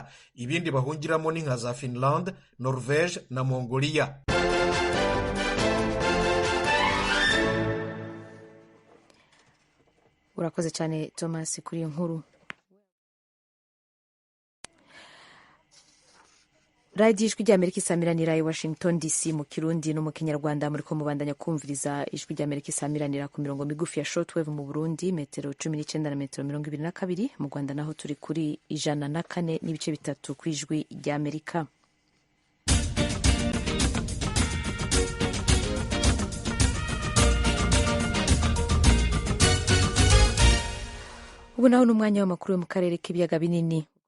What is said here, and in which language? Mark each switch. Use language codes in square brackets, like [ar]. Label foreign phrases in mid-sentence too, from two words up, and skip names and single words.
[rn] Ibindi bahungiramo ni nka za Finland, Norvege na Mongolia. Urakoze cyane Thomas kuri iyo nkuru. Radio Ijwi ry'Amerika isamiranira i Washington DC mu Kirundi no mu Kinyarwanda. Muri ko mubandanya kumviriza Ijwi ry'Amerika isamiranira ku mirongo migufi ya shortwave mu Burundi metero 19 na metero 22, mu Rwanda naho turi kuri 104.3 ku Ijwi ry'Amerika. Ubu naho n'umwanya w'amakuru yo mu karere k'ibiyaga binini.